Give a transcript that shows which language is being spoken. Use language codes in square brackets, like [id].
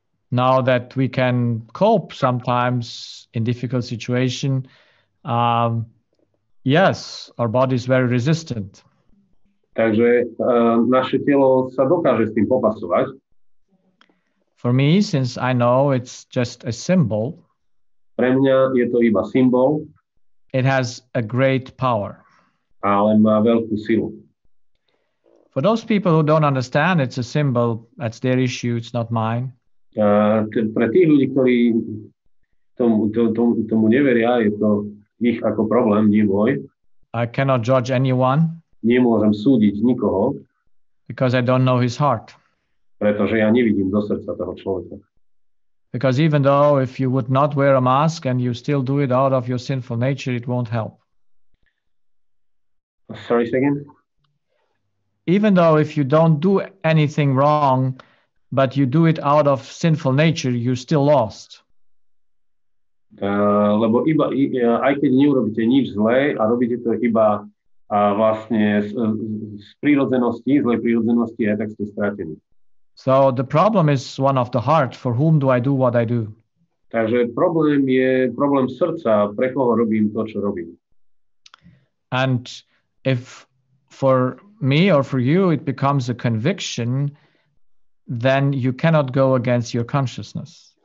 [en] Now that we can cope sometimes in difficult situation Yes, our body is very resistant. [sk] Takže naše telo sa dokáže s tým popasovať. [en] For me, since I know it's just a symbol, [sk] Pre mňa je to iba symbol, [en] it has a great power. [sk] ale má veľkú silu. [en] For those people who don't understand it's a symbol, that's their issue, it's not mine. [sk] Pre tých ľudí, ktorí tomu neveria, je to ich ako problém, nie môj. [en] I cannot judge anyone [sk] Nemôžem súdiť nikoho, [en] because I don't know his heart. [sk] pretože ja nevidím do srdca toho človeka. [en] Because even though if you would not wear a mask and you still do it out of your sinful nature, it won't help. Sorry, again? Even though if you don't do anything wrong, but you do it out of sinful nature, you're still lost. [sk] Lebo aj keď neurobíte nič zlé a robíte to iba vlastne z prírodzenosti, zlej prírodzenosti, aj tak ste stratení. [en] So the problem is one of the heart. For whom do I do what I do? [sk] Takže problém je problém srdca, pre koho robím to, čo robím. [en] And if for me or for you it becomes a conviction, then you cannot go against your consciousness.